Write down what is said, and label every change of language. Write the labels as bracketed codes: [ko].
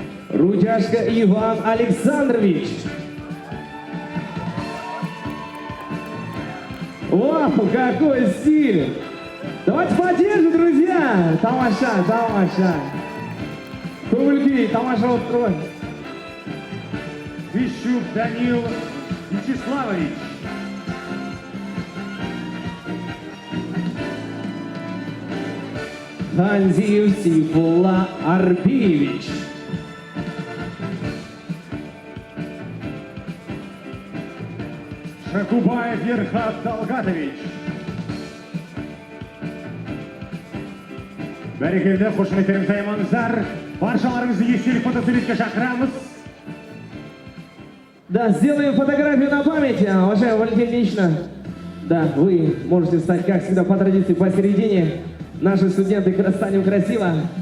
[ru] Рудяшко Иван Александрович. Вау, какой стиль! Давайте поддержим, друзья! [kk] Тамаша, тамаша! Көңіл-күй, тамаша болып тұр ғой. Вищук Данил Вячеславович. Ханзиев Сейфулла Арбиевич. Шакубаев Ерхат Талгатович. Бәрекелді, қошеметтеріңізді аймаңыздар. Баршаларыңызды естелік фотосуретке шақырамыз. [ru] Да, сделаем фотографию на память, уважаемый Валентин Ильична. Да, вы можете стать, как всегда, по традиции посередине. Наши студенты станем красиво.